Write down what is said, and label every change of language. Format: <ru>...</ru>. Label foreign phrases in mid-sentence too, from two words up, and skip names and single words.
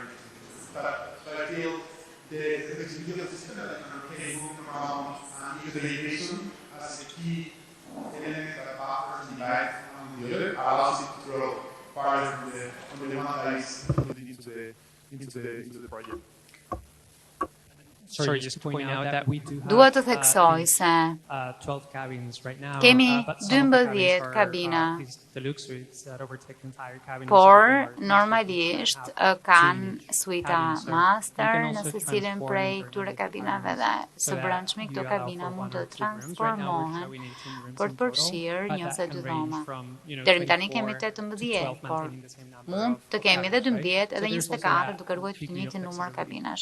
<en>But I feel the flexibility of the system that can move around and use the navigation as a key element that buffers the light on the other, allows it to grow farther from the one that is included into the project. Sorry, just to point out that we do have</en> <sq>Dua të theksoj se</sq> <en>12 cabins right now.</en> <sq>Kemi</sq> <en>But some of the</en> <sq>12 kabina,</sq> <en>these deluxe suites that overtake the entire cabin.</en> <sq>por normalisht kanë suita master në secilin prej këtyre kabinave dhe së brendshmi këto kabina mund të transformohen për të përfshirë një ose dy dhoma. Deri tani kemi 18, por mund të kemi edhe 12 edhe 24 duke ruajtur të njëjtin numër kabinash.</sq>